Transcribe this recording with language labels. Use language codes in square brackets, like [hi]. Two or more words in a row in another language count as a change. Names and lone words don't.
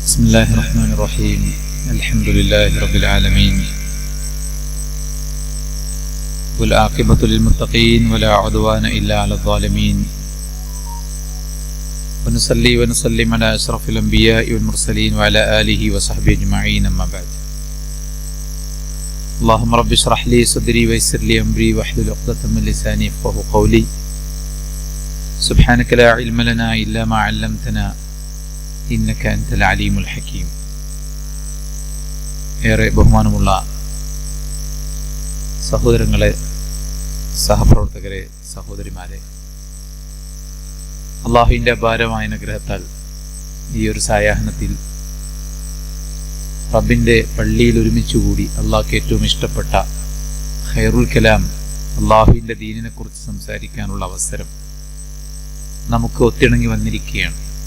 [ar] بسم الله الرحمن الرحيم الحمد لله رب العالمين والعاقبة للمتقين ولا عدوان إلا على الظالمين ونصلي ونسلم على أشرف الأنبياء والمرسلين وعلى آله وصحبه أجمعين أما بعد اللهم رب اشرح لي صدري ويسر لي أمري واحلل عقدة من لساني يفقهوا قولي سبحانك لا علم لنا إلا ما علمتنا إنك أنت العليم الحكيم. [ml] ഏറെ ബഹുമാനമുള്ള സഹോദരങ്ങളെ, സഹപ്രവർത്തകരെ, സഹോദരിമാരെ, അള്ളാഹുവിൻ്റെ അപാരമായ അനുഗ്രഹത്താൽ ഈ ഒരു സായാഹ്നത്തിൽ റബ്ബിൻ്റെ പള്ളിയിൽ ഒരുമിച്ചുകൂടി അള്ളാഹ്ക്ക് ഏറ്റവും ഇഷ്ടപ്പെട്ട [ar] خير الكلام [ml] അള്ളാഹുവിൻ്റെ ദീനിനെ കുറിച്ച് സംസാരിക്കാനുള്ള അവസരം നമുക്ക് ഒത്തിണങ്ങി വന്നിരിക്കുകയാണ്.